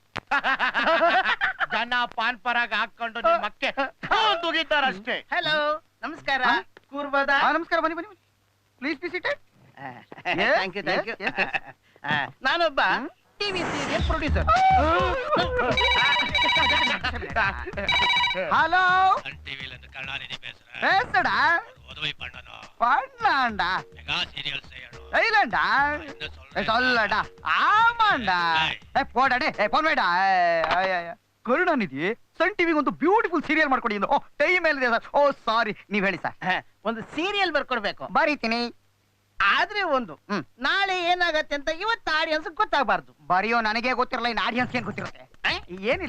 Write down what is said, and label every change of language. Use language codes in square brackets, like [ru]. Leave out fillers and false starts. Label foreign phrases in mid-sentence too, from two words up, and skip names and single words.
[kn] ಜನ ಪಾನ್ ಪರಾಗ ಹಾಕೊಂಡು ನಿಮ್ಮಕ್ಕೆ ತುಗಿತಾರಷ್ಟೇ. ಹಲೋ, ನಮಸ್ಕಾರ. ಕೂರ್ಬೋದಾ? ನಮಸ್ಕಾರ, ಬನ್ನಿ ಬನ್ನಿ, [en] please be seated. thank you, thank you. [kn] ನಾನೊಬ್ಬ [en] TV serial producer. [ta] ஹலோ டிவில இருந்து கருணாநிதி பேசுறேன். பேசுடா. உதவி பண்ணனும். பண்ணலாம்டா. [en] mega serial [ta] செய்யணும். செய்யலாம்டா. சொல்லடா. ஆமாண்டா. போடா டே. [kn] ಫೋನ್ ಬೇಡ. ಕರುಣಾನಿಧಿ ಸನ್ ಟಿವಿಗೆ ಒಂದು [en] beautiful serial [kn] ಮಾಡ್ಕೊಡಿ. ಓ ಟೈಮ್ ಮೇಲಿದೆ ಸರ್. [en] oh sorry, [kn] ನೀವ್ ಹೇಳಿ ಸರ್. ಒಂದು ಸೀರಿಯಲ್ ಬರ್ಕೊಡ್ಬೇಕು. ಬರೀತೀನಿ. ಆದ್ರೆ ಒಂದು, ನಾಳೆ ಏನಾಗತ್ತೆ ಅಂತ ಇವತ್ತು ಆಡಿಯನ್ಸ್ ಗೊತ್ತಾಗಬಾರ್ದು. ಬರೆಯೋ ನನಗೆ ಗೊತ್ತಿರಲ್ಲ, ಇನ್ನು ಆಡಿಯನ್ಸ್ ಏನ್ ಗೊತ್ತಿರುತ್ತೆ?